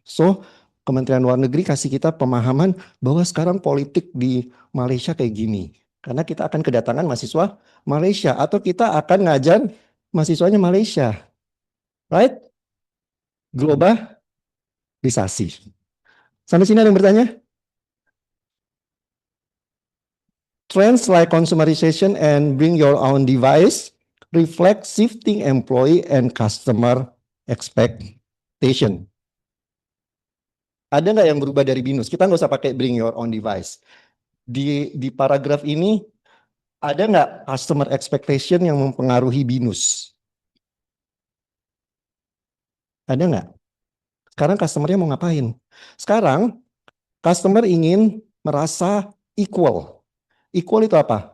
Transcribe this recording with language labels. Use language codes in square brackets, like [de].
[id] So, Kementerian Luar Negeri kasih kita pemahaman bahwa sekarang politik di Malaysia kayak gini. Karena kita akan kedatangan mahasiswa Malaysia atau kita akan ngajar mahasiswanya Malaysia. Right? Globalisasi. Sampai sini ada yang bertanya? [en] Trends like consumerization and bring your own device reflect shifting employee and customer expectation. [id] Ada nggak yang berubah dari BINUS? Kita nggak usah pakai bring your own device. Di paragraf ini ada nggak customer expectation yang mempengaruhi BINUS? Ada nggak? Sekarang customer-nya mau ngapain? Sekarang customer ingin merasa equal. Equal itu apa?